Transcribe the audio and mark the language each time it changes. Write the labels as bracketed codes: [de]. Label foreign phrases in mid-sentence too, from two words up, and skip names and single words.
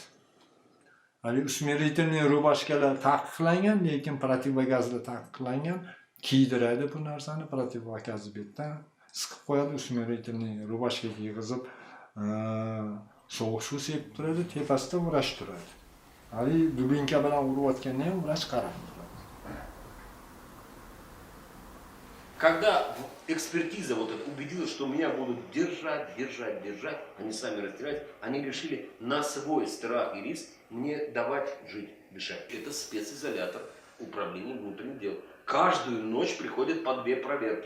[uz] Hali [ru] усмирительный рубашкалар [uz] taqiqlangan, lekin protivogazlar taqiqlangan, kiydiradi bu narsani, protivogazli betdan siqib qo'yadi, [ru] усмирительный рубашка [uz] kiyg'izib, sovuq suv sepib turadi, tepasida vrach turadi. Hali dubinka bilan urayotganda ham vrach qarab turadi. [ru] Когда экспертиза вот эта убедилась, что меня будут держать, они сами расстрелять, они решили на свой страх и риск мне давать жить, дышать. Это специзолятор управления внутренних дел. Каждую ночь приходят по 2 проверки.